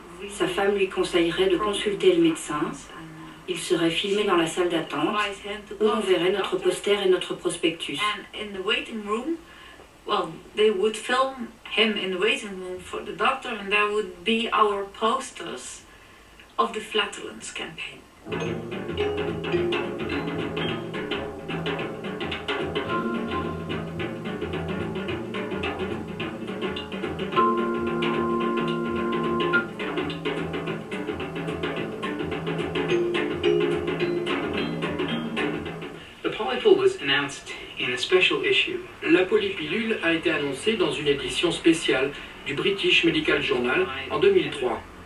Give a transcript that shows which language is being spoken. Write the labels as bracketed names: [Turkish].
[French] Sa femme lui conseillerait de consulter le médecin. Il serait filmé dans la salle d'attente où on verrait notre poster et notre prospectus. [English] Well, they would film him in the waiting room for the doctor, and there would be our posters of the flatulence campaign. The polypill was announced in a special issue. [French] La polypilule a été annoncée dans une édition spéciale du British Medical Journal en 2003.